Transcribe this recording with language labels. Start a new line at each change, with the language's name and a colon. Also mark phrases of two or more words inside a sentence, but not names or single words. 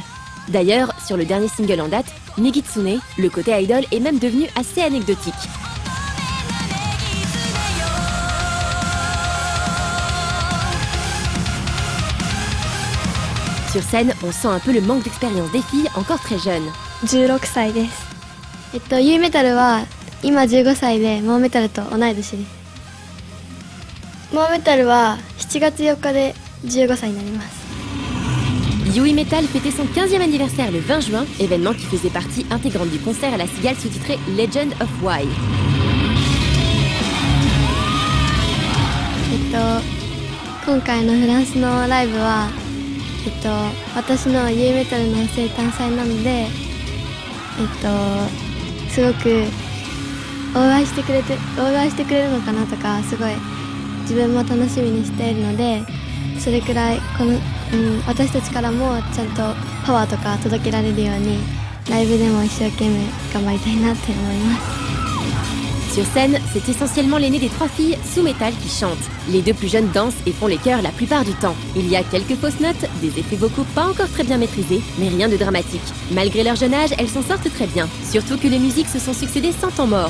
French: D'ailleurs, sur le dernier single en date, Nigitsune, le côté idol est même devenu assez anecdotique. Sur scène, on sent un peu le manque d'expérience des filles encore très jeunes.
Japanese: 16 歳です。ユーメタルは今15歳でモーメタルと同い年です。モーメタルは7月4日で15歳になります。
French: Yui Metal fêtait son 15e anniversaire le 20 juin, événement qui faisait partie intégrante du concert à la cigale sous-titré Legend of Why.
Japanese: 今回のフランスのライブは、私のユーメタルの生誕祭なので、すごくお祝いしてくれるのかなとか、すごい自分も楽しみにしているので、それくらい私たちからもちゃんとパワーとか届けられるようにライブでも一生懸命頑張りたいなって思います。
French: Sur scène, c'est essentiellement l'aînée des 3 filles, Su Metal, qui chante. Les 2 plus jeunes dansent et font les chœurs la plupart du temps. Il y a quelques fausses notes, des effets vocaux pas encore très bien maîtrisés, mais rien de dramatique. Malgré leur jeune âge, elles s'en sortent très bien. Surtout que les musiques se sont succédées sans temps mort.